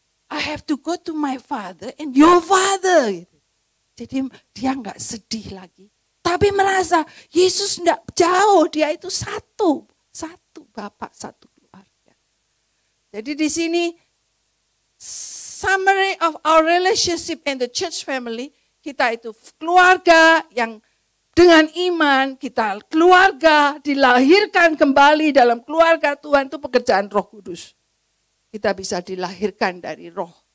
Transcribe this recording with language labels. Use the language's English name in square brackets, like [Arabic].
[English] I have to go to my Father and your Father. [Indonesian] Jadi dia nggak sedih lagi. Tapi merasa Yesus nggak jauh. Dia itu satu. Satu Bapak, satu keluarga. Jadi di sini [English] summary of our relationship in the church family. [Indonesian] Kita itu keluarga yang dengan iman. Kita keluarga dilahirkan kembali dalam keluarga Tuhan. Itu pekerjaan Roh Kudus. Kita bisa dilahirkan dari roh.